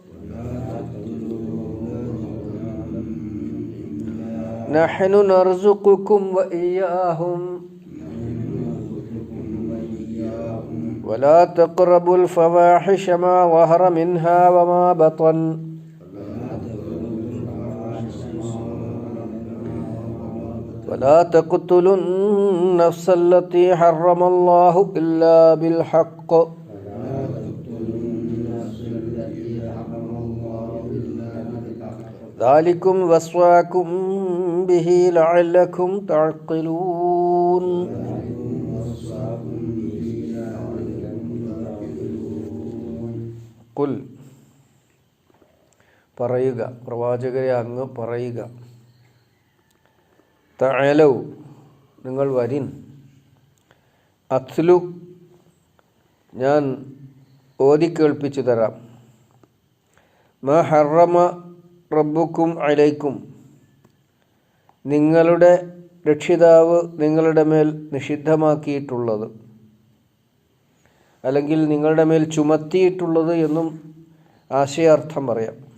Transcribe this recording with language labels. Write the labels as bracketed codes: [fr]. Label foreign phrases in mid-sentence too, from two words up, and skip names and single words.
[ar] نحن نرزقكم وإياهم ولا تقربوا الفواحش ما ظهر منها وما بطن ولا تقتلوا النفس التي حرم الله إلا بالحق ذلكم وصاكم به لعلكم تعقلون [ml] قل പറയുക, പ്രവാചകരെ അങ്ങ് പറയുക, തഅലൗ നിങ്ങൾ വരിൻ, അത്ലു ഞാൻ ഓതിക്കേൾപ്പിച്ചു തരാം, [ar] ما حرم ربكم عليكم [ml] നിങ്ങളുടെ രക്ഷിതാവ് നിങ്ങളുടെ മേൽ നിഷിദ്ധമാക്കിയിട്ടുള്ളത്, അല്ലെങ്കിൽ നിങ്ങളുടെ മേൽ ചുമത്തിയിട്ടുള്ളത് എന്നും ആശയാർത്ഥം പറയാം.